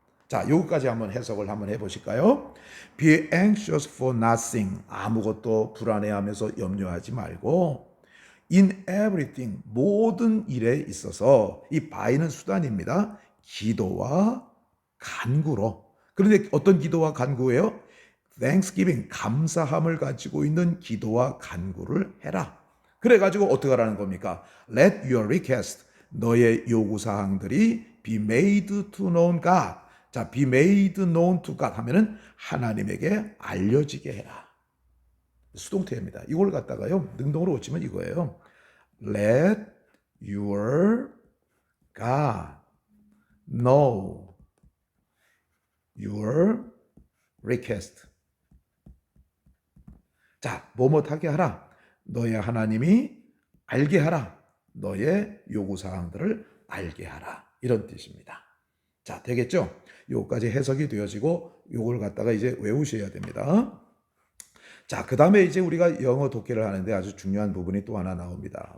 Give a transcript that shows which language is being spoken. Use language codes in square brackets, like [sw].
[ko] 자, 여기까지 한번 해석을 한번 해보실까요? [en] Be anxious for nothing [ko] 아무것도 불안해하면서 염려하지 말고 [en] in everything [ko] 모든 일에 있어서 이 by는 수단입니다. 기도와 간구로. 그런데 어떤 기도와 간구예요? Thanksgiving 감사함을 가지고 있는 기도와 간구를 해라. 그래가지고 어떻게 하라는 겁니까? [en] Let your request [ko] 너의 요구 사항들이 [en] be made to known God. [ko] 자, [en] be made known to God [ko] 하면은 하나님에게 알려지게 해라. 수동태입니다. 이걸 갖다가요 능동으로 고치면 이거예요. [en] Let your God know your request. [ko] 자, 뭐뭐하게 하라. 너의 하나님이 알게 하라. 너의 요구사항들을 알게 하라. 이런 뜻입니다. 자, 되겠죠? 요까지 해석이 되어지고 요걸 갖다가 이제 외우셔야 됩니다. 자, 그 다음에 이제 우리가 영어 독해를 하는데 아주 중요한 부분이 또 하나 나옵니다.